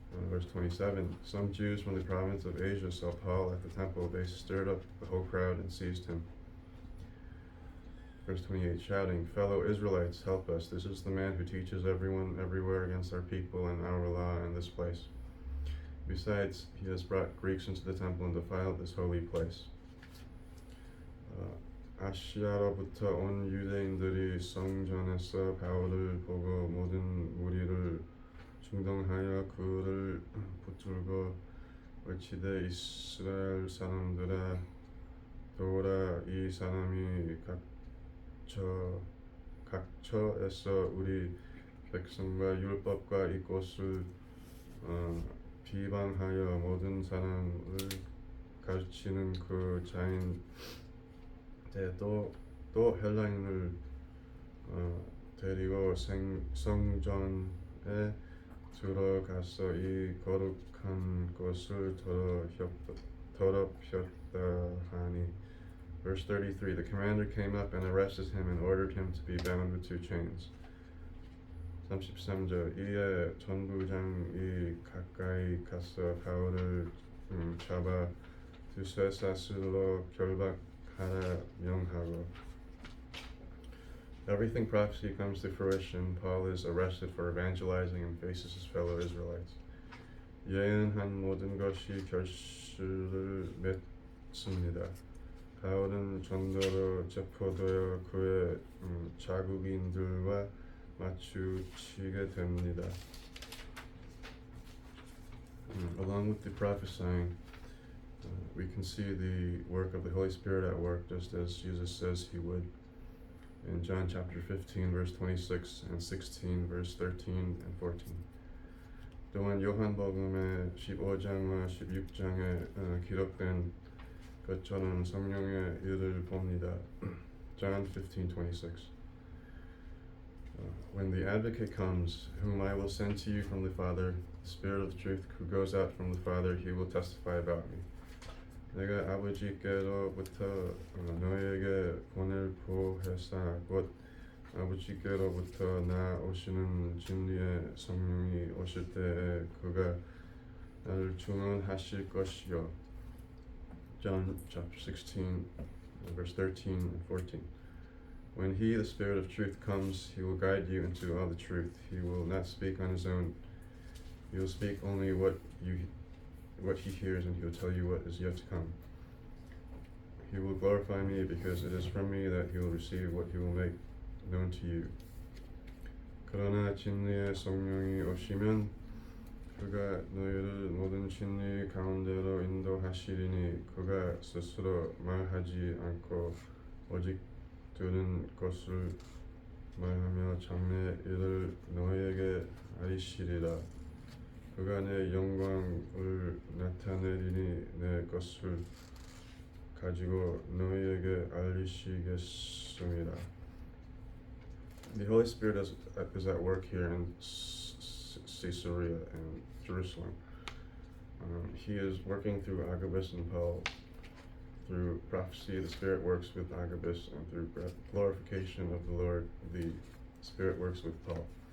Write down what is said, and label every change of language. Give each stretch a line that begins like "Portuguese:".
English: Verse 27. Some Jews from the province of Asia saw Paul at the temple. They stirred up the whole crowd and seized him. Verse 28. Shouting, "Fellow Israelites, help us. This is the man who teaches everyone everywhere against our people and our law in this place. Besides, he has brought Greeks into the temple and defiled this holy place."
Korean: 아시아로부터 온 유대인들이 성전에서 바울을 보고 모든 무리를 충동하여 그를 붙들고 외치되, "이스라엘 사람들아, 도라, 이 사람이 각처에서 우리 백성과 율법과 이 곳을 비방하여 모든 사람을 가르치는 그 자인데 또 헬라인을 데리고 성전에 들어가서 이 거룩한 곳을 더럽혔다 하니.
English: Verse 33, the commander came up and arrested him and ordered him to be bound with 2 chains.
Korean: 33절, 이에 전부장이 가까이 가서 바울을 잡아 두 쇠사슬로 결박하라 명하고.
English: Everything prophecy comes to fruition. Paul is arrested for evangelizing and faces his fellow Israelites.
Korean: 예언한 모든 것이 결실을 맺습니다. 바울은 전도로 체포되어 그의 자국인들과 맞추치게 됩니다.
English: Along with the prophesying, we can see the work of the Holy Spirit at work, just as Jesus says he would in John chapter 15 verse 26 and 16 verse 13 and 14.
Korean: 또한 요한복음의 15장과 16장에 기록된 것처럼 성령의 일을 봅니다.
English: John 15:26. When the advocate comes, whom I will send to you from the Father, the Spirit of truth who goes out from the Father, he will testify about me.
Korean: 내가 아버지께로부터 너에게 보낼 보혜사 곧 아버지께로부터 나오시는 진리의 성령이 오실 때에 그가 나를 증언하실 것이요.
English: John chapter 16 verse 13 and 14. When he, the Spirit of truth, comes, he will guide you into all the truth. He will not speak on his own. He will speak only what he hears, and he will tell you what is yet to come. He will glorify me, because it is from me that he will receive what he will make known to you.
Korean: 그러나 진리의 성령이 오시면 그가 너희를 모든 진리 가운데로 인도하시리니 그가 스스로 말하지 않고 오직 들은 것을 말하며 장래 일을 너희에게 알리시리라. 그가 내 영광을 나타내리니 내 것을 가지고 너희에게 알리시겠습니다.
English: The Holy Spirit is at work here in Caesarea and Jerusalem. He is working through Agabus and Paul. Through prophecy, the Spirit works with Agabus, and through glorification of the Lord, the Spirit works with Paul.